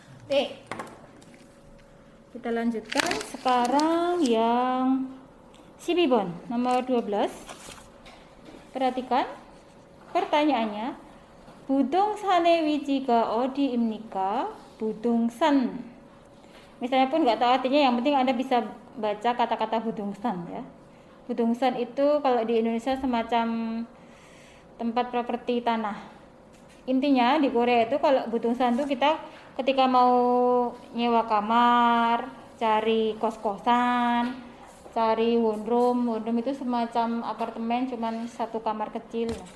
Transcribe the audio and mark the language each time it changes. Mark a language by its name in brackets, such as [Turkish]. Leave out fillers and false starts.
[Indonesian] Oke, kita lanjutkan sekarang yang 12번, nomor 12. Perhatikan pertanyaannya. [Korean] 부동산의 위치가 어디입니까? 부동산. [Indonesian] Misalnya pun nggak tahu artinya, yang penting Anda bisa baca kata-kata budongsan ya. Budongsan itu kalau di Indonesia semacam tempat properti tanah. Intinya di Korea itu kalau budongsan itu kita ketika mau nyewa kamar, cari kos-kosan, cari one room itu semacam apartemen cuman satu kamar kecil.